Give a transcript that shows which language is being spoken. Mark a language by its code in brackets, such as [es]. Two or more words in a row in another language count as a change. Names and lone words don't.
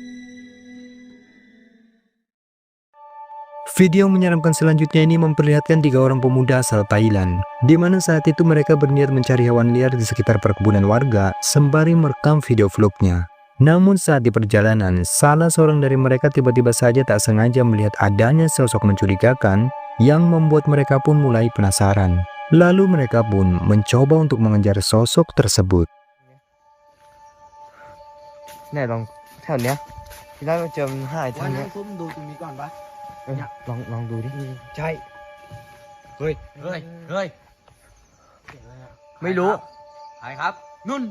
[id] Video menyeramkan selanjutnya ini memperlihatkan 3 orang pemuda asal Thailand, di mana saat itu mereka berniat mencari hewan liar di sekitar perkebunan warga sembari merekam video vlognya. Namun saat di perjalanan, salah seorang dari mereka tiba-tiba saja tak sengaja melihat adanya sosok mencurigakan yang membuat mereka pun mulai penasaran. Lalu mereka pun mencoba untuk mengejar sosok tersebut. [th] เนี่ยลองแถวเนี้ยที่ได้มาเจอมันหายทางเนี้ย ผมดูตรงนี้ก่อนปะ ลองดูดิใช่เฮ้ยไม่รู้ ใครครับนุ่น